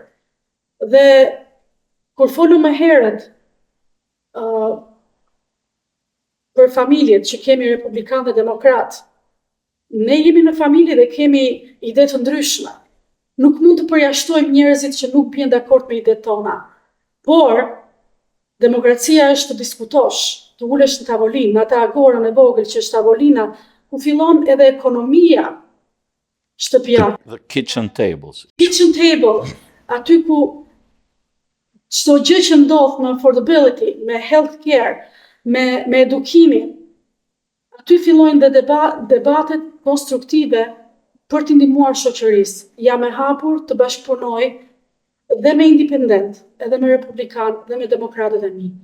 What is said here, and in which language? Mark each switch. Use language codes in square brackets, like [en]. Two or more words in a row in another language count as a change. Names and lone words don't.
[sq] Dhe kur folëm më herët për familjet që kemi republikan dhe demokrat, ne jemi në familje dhe kemi ide të ndryshme. Nuk mund të përjashtojmë njerëzit që nuk bien dakord me idetë tona. Por demokracia është të diskutosh, të ulesh në tavolinë, në atë agorën e vogël që është tavolina, ku fillon edhe ekonomia shtëpiake. [en] The kitchen tables. Kitchen table, [sq] aty ku çdo gjë që ndodh me affordability, me [en] health care, [sq] me edukimin, aty fillojnë dhe debatet konstruktive për të ndihmuar shoqërisë. Jam e hapur të bashkëpunoj dhe me independent, edhe me republikan, dhe me demokratët e mi.